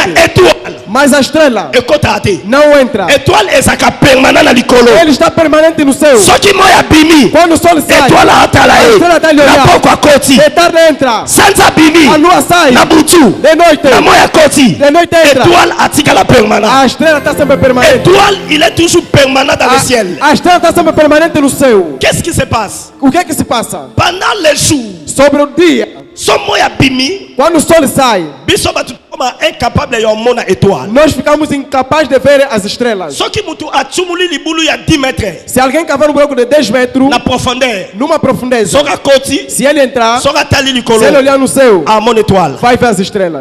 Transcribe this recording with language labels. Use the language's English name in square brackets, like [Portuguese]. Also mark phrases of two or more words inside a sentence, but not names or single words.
[Portuguese] Mas a estrela não entra. Ele está permanente no céu. Quando o sol sai, a estrela está ali olhando. De tarde entra. A lua sai. De noite. De noite entra. A estrela está sempre permanente. [French] Il est toujours permanent dans le ciel. [Portuguese] A estrela está sempre permanente no céu. [French] Qu'est-ce qui se passe? [Portuguese] O que é que se passa? [French] Pendant les jours, [Portuguese] sobre o dia, quando o sol sai, nós ficamos incapazes de ver as estrelas. Se alguém cavar um buraco de 10 metros, numa profundeza, se ele entrar, se ele olhar no céu, vai ver as estrelas.